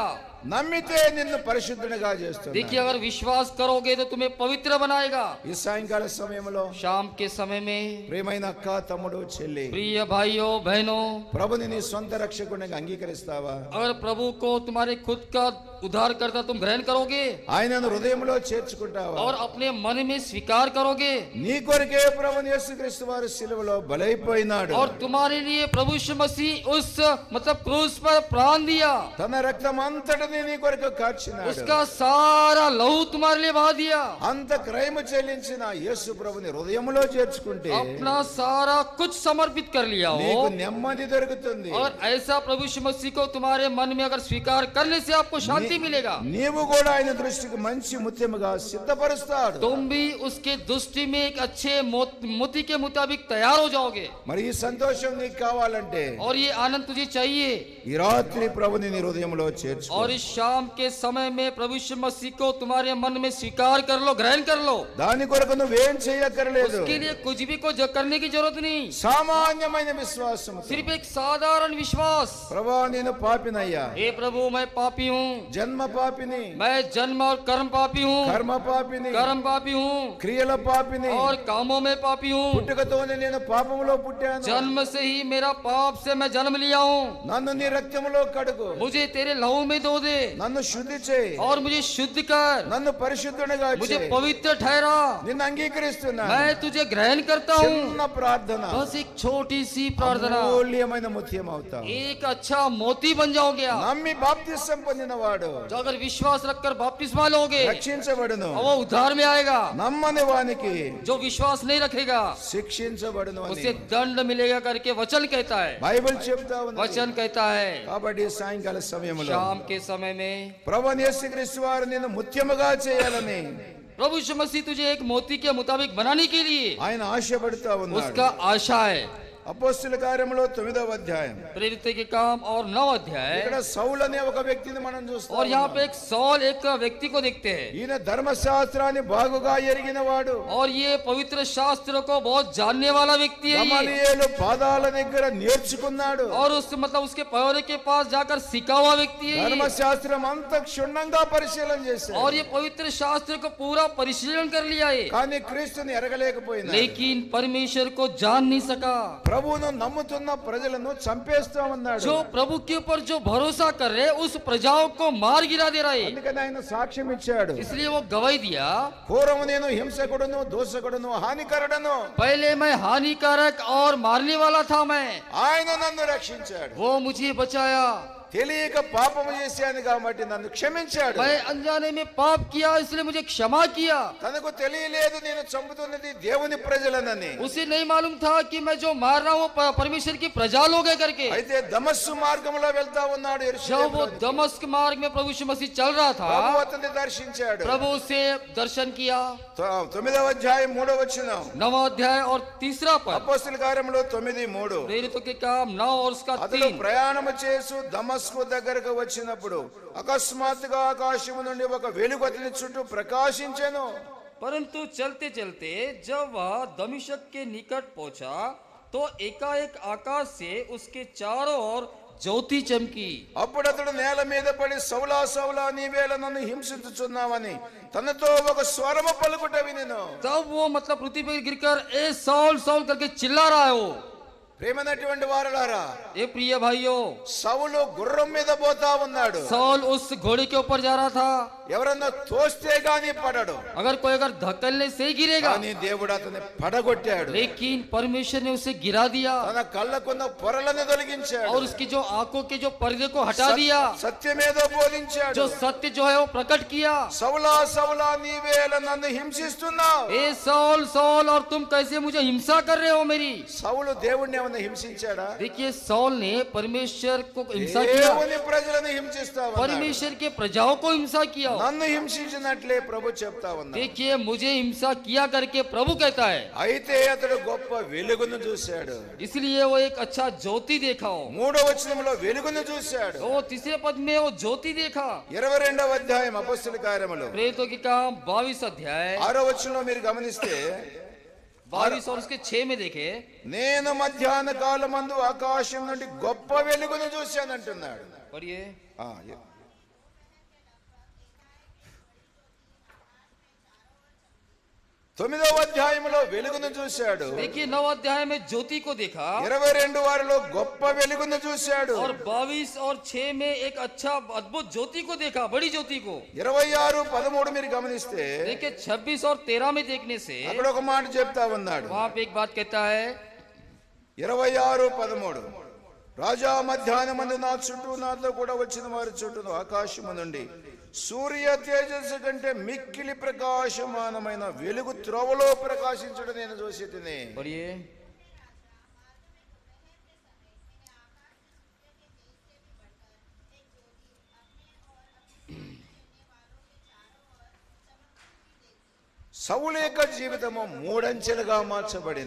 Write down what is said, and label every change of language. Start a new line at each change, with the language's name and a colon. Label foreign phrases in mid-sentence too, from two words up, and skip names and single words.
Telugu: నమ్మితే నిన్ను పరిశుద్ధునిగా చేస్తుంది.
Hindi: देखिए अगर विश्वास करोगे तो तुम्हें पवित्र बनाएगा।
Telugu: ఈ సాయంకాల సమయంలో
Hindi: शाम के समय में
Telugu: ప్రియమైన అక్క, తమ్ముడు, చెల్లి,
Hindi: प्रिय भाइयों बहनों,
Telugu: ప్రభుని నీ సొంత రక్షకునిగా అంగీకరిస్తావా?
Hindi: अगर प्रभु को तुम्हारे खुद का उद्धार करता तुम ग्रहण करोगे
Telugu: ఆయనను హృదయంలో చేర్చుకుంటావా?
Hindi: और अपने मन में स्वीकार करोगे
Telugu: నీ కొరకే ప్రభుని యేసుక్రీస్తు వారు సిలువలో బలైపోయినాడు.
Hindi: और तुम्हारे लिए प्रभु यीशु मसीह उस मतलब क्रूस पर प्राण दिया,
Telugu: తన రక్తం అంతటిని నీ కొరకు కార్చినాడు.
Hindi: उसका सारा लहू तुम्हारे लिए बहा दिया।
Telugu: అంత క్రయము చెల్లించిన యేసు ప్రభుని హృదయములో చేర్చుకుంటే
Hindi: अपना सारा कुछ समर्पित कर लिया
Telugu: నీకు
Hindi: हो
Telugu: నెమ్మది దొరుకుతుంది.
Hindi: और ऐसा प्रभु यीशु मसीह को तुम्हारे मन में अगर स्वीकार करने से आपको शांति मिलेगा।
Telugu: నీవు కూడా ఆయన దృష్టికి మంచి ముత్యముగా సిద్ధపరుస్తాడు.
Hindi: तुम भी उसके दृष्टि में एक अच्छे मोती के मुताबिक तैयार हो जाओगे।
Telugu: మరి ఈ సంతోషం నీకు కావాలంటే
Hindi: और ये आनंद तुझे चाहिए
Telugu: ఈ రాత్రి ప్రభుని నీ హృదయంలో చేర్చుకో.
Hindi: और इस शाम के समय में प्रभु यीशु मसीह को तुम्हारे मन में स्वीकार कर लो, ग्रहण कर लो।
Telugu: దాని కొరకు నువ్వేం చేయక్కర్లేదు.
Hindi: उसके लिए कुछ भी को करने की जरूरत नहीं,
Telugu: సామాన్యమైన విశ్వాసం.
Hindi: सिर्फ एक साधारण विश्वास।
Telugu: ప్రభువా, నేను పాపినయ్యా,
Hindi: हे प्रभु मैं पापी हूँ,
Telugu: జన్మ పాపిని,
Hindi: मैं जन्म और कर्म पापी हूँ,
Telugu: కర్మ పాపిని,
Hindi: कर्म पापी हूँ
Telugu: క్రియల పాపిని,
Hindi: और कामों में पापी हूँ।
Telugu: పుట్టుకతోనే నేను పాపములో పుట్టాను.
Hindi: जन्म से ही मेरा पाप से मैं जन्म लिया हूँ।
Telugu: నన్ను నీ రక్తములో కడుగు.
Hindi: मुझे तेरे लहू में धो दे दे
Telugu: నన్ను శుద్ధి చేయి,
Hindi: और मुझे शुद्ध कर,
Telugu: నన్ను పరిశుద్ధునిగా
Hindi: मुझे
Telugu: చేయి,
Hindi: पवित्र ठहरा,
Telugu: నిన్ను అంగీకరిస్తున్నాను.
Hindi: मैं तुझे ग्रहण करता हूँ।
Telugu: చిన్న ప్రార్థన
Hindi: बस एक छोटी सी प्रार्थना,
Telugu: అమూల్యమైన ముత్యం అవుతావు.
Hindi: एक अच्छा मोती बन जाओगे आप।
Telugu: నమ్మి బాప్తిసం పొందినవాడు
Hindi: जो अगर विश्वास रखकर बपतिस्मा लोगे
Telugu: రక్షించబడును,
Hindi: और वो उद्धार में आएगा।
Telugu: నమ్మని వానికి
Hindi: जो विश्वास नहीं रखेगा
Telugu: శిక్షించబడును అని
Hindi: उसे दंड मिलेगा करके वचन कहता है,
Telugu: బైబిల్ చెప్తా ఉంది.
Hindi: वचन कहता है।
Telugu: కాబట్టి సాయంకాల సమయంలో
Hindi: शाम के समय में
Telugu: ప్రభువైన యేసుక్రీస్తు వారు నిన్ను ముత్యముగా చేయాలని
Hindi: प्रभु यीशु मसीह तुझे एक मोती के मुताबिक बनाने के लिए
Telugu: ఆయన ఆశపడుతా ఉన్నాడు.
Hindi: उसका आशा है।
Telugu: అపోస్తల కార్యములో 9వ అధ్యాయం
Hindi: प्रेरित के काम और 9 अध्याय,
Telugu: ఇక్కడ సౌలు అనే ఒక వ్యక్తిని మనం చూస్తాం.
Hindi: और यहाँ पे एक सौल एक व्यक्ति को देखते हैं,
Telugu: ఈయన ధర్మశాస్త్రాన్ని బాగుగా ఎరిగిన వాడు.
Hindi: और ये पवित्र शास्त्र को बहुत जानने वाला व्यक्ति है ये।
Telugu: గమలీయేలు పాదాల దగ్గర నేర్చుకున్నాడు.
Hindi: और उस मतलब उसके पैरों के पास जाकर सीखा हुआ व्यक्ति है ये।
Telugu: ధర్మశాస్త్రం అంతా క్షుణ్ణంగా పరిశీలన చేశాడు.
Hindi: और ये पवित्र शास्त्र को पूरा परिशीलन कर लिया है,
Telugu: కానీ క్రీస్తుని ఎరగలేకపోయినా
Hindi: लेकिन परमेश्वर को जान नहीं सका।
Telugu: ప్రభువును నమ్ముతున్న ప్రజలను చంపేస్తా ఉన్నాడు.
Hindi: जो प्रभु के ऊपर जो भरोसा कर रहे उस प्रजाओं को मार गिरा दे रहा है।
Telugu: అందుకని ఆయన సాక్ష్యం ఇచ్చాడు.
Hindi: इसलिए वो गवाही दिया,
Telugu: పూర్వము నేను హింసకుడును, దోషకుడును, హానికరుడను,
Hindi: पहले मैं हानिकारक और मारने वाला था मैं,
Telugu: ఆయన నన్ను రక్షించాడు.
Hindi: वो मुझे बचाया।
Telugu: తెలియక పాపము చేశాను కాబట్టి నన్ను క్షమించాడు.
Hindi: मैं अनजाने में पाप किया इसलिए मुझे क्षमा किया।
Telugu: తనకు తెలియలేదు నేను చంపుతున్నది దేవుని ప్రజలనని.
Hindi: उसे नहीं मालूम था कि मैं जो मार रहा हूँ परमेश्वर की प्रजा लोग है करके।
Telugu: అయితే దమస్సు మార్గంలో వెళ్తా ఉన్నాడు
Hindi: जब
Telugu: యెరూషలేము.
Hindi: वो दमस्क मार्ग में प्रभु यीशु मसीह चल रहा था,
Telugu: ప్రభు అతన్ని దర్శించాడు.
Hindi: प्रभु से दर्शन किया।
Telugu: 9వ అధ్యాయం 3వ వచనం,
Hindi: 9 अध्याय और 3 पद,
Telugu: అపోస్తల కార్యములో 9:3.
Hindi: प्रेरितों के काम 9 और उसका
Telugu: అతడు
Hindi: 3।
Telugu: ప్రయాణము చేసు దమస్కు దగ్గరకు వచ్చినప్పుడు అకస్మాత్తుగా ఆకాశము నుండి ఒక వెలుగు అతని చుట్టూ ప్రకాశించెను.
Hindi: परंतु चलते चलते जब वह दमिश्क के निकट पहुंचा तो एकाएक आकाश से उसके चारों ओर ज्योति चमकी।
Telugu: అప్పుడు అతడు నేల మీద పడి సౌలా సౌలా నీవేళ నన్ను హింసించుచున్నావని తనతో ఒక స్వరము పలుకుట వినెను.
Hindi: तब वो मतलब पृथ्वी पर गिरकर ए सौल सौल करके चिल्ला रहा है वो।
Telugu: ప్రేమనటువంటి వారలారా,
Hindi: ए प्रिय भाइयों,
Telugu: సౌలు గుర్రం మీద పోతా ఉన్నాడు.
Hindi: सौल उस घोड़े के ऊपर जा रहा था,
Telugu: ఎవరన్నా తోస్తే గాని పడడు,
Hindi: अगर कोई अगर धक्कलने से ही गिरेगा,
Telugu: కానీ దేవుడు అతన్ని పడగొట్టాడు.
Hindi: लेकिन परमेश्वर ने उसे गिरा दिया
Telugu: తన కళ్ళకున్న పొరలను తొలగించాడు.
Hindi: और उसकी जो आंखों के जो पर्दे को हटा दिया,
Telugu: సత్యమేదో బోధించాడు.
Hindi: जो सत्य जो है वो प्रकट किया।
Telugu: సౌలా సౌలా నీవేళ నన్ను హింసిస్తున్నావు.
Hindi: ए सौल सौल और तुम कैसे मुझे हिंसा कर रहे हो मेरी।
Telugu: సౌలు దేవుడిని ఏమైనా హింసించాడా?
Hindi: देखिए सौल ने परमेश्वर को हिंसा किया,
Telugu: దేవుని ప్రజలను హింసిస్తా ఉన్నాడు.
Hindi: परमेश्वर के प्रजाओं को हिंसा किया।
Telugu: నన్ను హింసించినట్లే ప్రభు చెప్తా ఉన్నాడు.
Hindi: देखिए मुझे हिंसा किया करके प्रभु कहता है।
Telugu: అయితే అతడు గొప్ప వెలుగును చూశాడు.
Hindi: इसलिए वो एक अच्छा ज्योति देखा हो।
Telugu: 3వ వచనంలో వెలుగును చూశాడు.
Hindi: वो 3 पद में वो ज्योति देखा।
Telugu: 22వ అధ్యాయం అపోస్తల కార్యములు
Hindi: प्रेरितों के काम 22 अध्याय
Telugu: 6వ వచనంలో మీరు గమనిస్తే
Hindi: 22 और उसके 6 में देखे,
Telugu: నేను మధ్యాహ్న కాలమందు ఆకాశం నుండి గొప్ప వెలుగును చూశాను అంటున్నాడు.
Hindi: पढ़िए।
Telugu: ఆ, 9వ అధ్యాయంలో వెలుగును చూశాడు.
Hindi: देखिए 9 अध्याय में ज्योति को देखा
Telugu: 22 వారిలో గొప్ప వెలుగును చూశాడు.
Hindi: और 22 और 6 में एक अच्छा अद्भुत ज्योति को देखा, बड़ी ज्योति को।
Telugu: 26-13 మీరు గమనిస్తే
Hindi: देखिए 26 और 13 में देखने से
Telugu: అక్కడ ఒక మాట చెప్తా ఉన్నాడు.
Hindi: वहां पे एक बात कहता है,
Telugu: 26-13 రాజా మధ్యాహ్నమందు నా చుట్టూ నాతో కూడా వచ్చిన వారి చుట్టూ ఆకాశము నుండి సూర్య తేజస్సు కంటే మిక్కిలి ప్రకాశమానమైన వెలుగు త్రోవలో ప్రకాశించడం నేను చూసి తిని.
Hindi: पढ़िए।
Telugu: సౌలు యొక్క జీవితము మూడంచెలుగా మార్చబడింది.